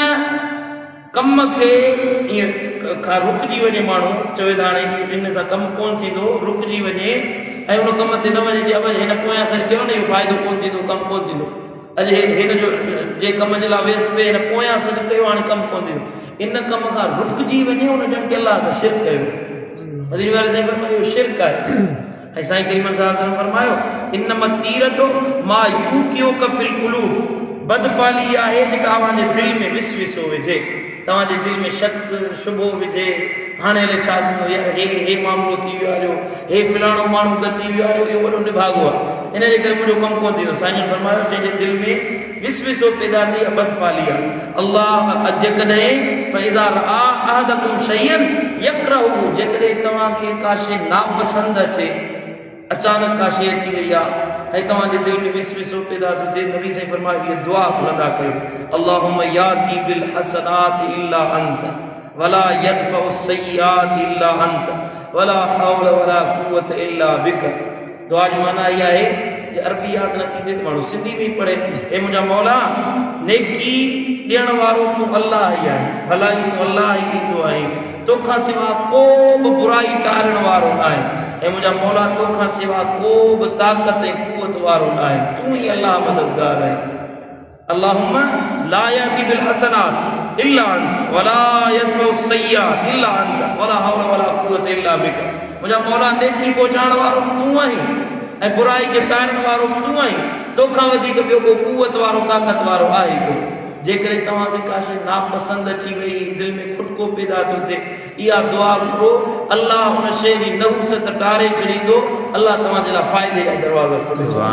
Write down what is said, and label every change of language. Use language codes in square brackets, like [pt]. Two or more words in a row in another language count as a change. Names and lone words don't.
[sd] कम खे ईअं खां रुकिजी वञे माण्हू, चवे त हाणे इन सां कमु कोन थींदो, रुकिजी वञे ऐं उन कम ते न वञे चए हिन पोयां सरके न इहो फ़ाइदो कोन थींदो, कमु कोन थींदो, अॼु हिन जो जे कम जे लाइ वेस पे हिन पोयां सॾु कयो हाणे कमु कोन थींदो, इन कम खां रुकिजी वञे हुन ॼण के अलाह सां शिरक कयो। मदीने वारे साईं फरमायो इहो शिरक आहे। ऐं साईं करीम [ar] صلى الله عليه وسلم [sd] फरमायो [ar] إنما طيرة ما يوقعك في القلوب, [sd] बदफाली आहे जेका अव्हांजे दिलि में विसविसो विझे, तव्हांजे दिलि में शक शुबो विझे, हाणे हले छा थींदो, यार हे मामिलो थी वियो आहे, हे फलाणो माण्हू गॾिजी वियो आहे, इहो वॾो निभागो आहे, इन जे करे मुंहिंजो कमु कोन थींदो। साईं फरमायो जंहिंजे दिलि में विसविसो पैदा थी बदफाली आहे। अल्लाह जेकॾहिं [ar] فإذا رأى أحدكم شيئا يكرهه, [sd] जेकॾहिं तव्हांखे का शइ नापसंदि अचे, अचानक का शइ अची वई आहे ऐं तव्हांजे दिलि में विसविसो पैदा थो थिए, नबी साईं फरमायो हीअ दुआ खुलंदा कयो [ar] اللهم يأتي بالحسنات إلا أنت ولا يدفع السيئات إلا أنت ولا حول ولا قوة إلا بك. [sd] दुआ जी माना इहा आहे जे अरबी यादि न थींदी त माण्हू सिंधी में पढ़े, हे मुंहिंजा मौला नेकी ॾियण वारो तूं अलाह ई आहे, भलाई तूं अलाह ई ॾींदो आहीं, तोखां सिवा को बि बुराई टारण वारो न आहे, ऐं मुंहिंजा मौला तोखां सिवा को बि ताक़त ऐं कुवत वारो न आहे, तूं ई अलाह मददगार आहे। [ar] اللهم لا يأتي بالحسنات إلا أنت ولا يدفع السيئات إلا أنت ولا حول ولا قوة إلا بك. [sd] मुंहिंजा मौला नेकी पहुचाइण वारो तूं आहीं ऐं बुराई खे टाइण वारो तूं आहीं, तोखां वधीक ॿियो को कुवत वारो ताक़त वारो आहे कोन। जेकॾहिं तव्हांखे का शइ नापसंदि अची वई, दिलि में खुटको पैदा थो थिए, इहा दुआ करो, अलाह हुन शइ जी नहुसत टारे छॾींदो, अलाह तव्हांजे लाइ फ़ाइदे जा दरवाज़ा खोले।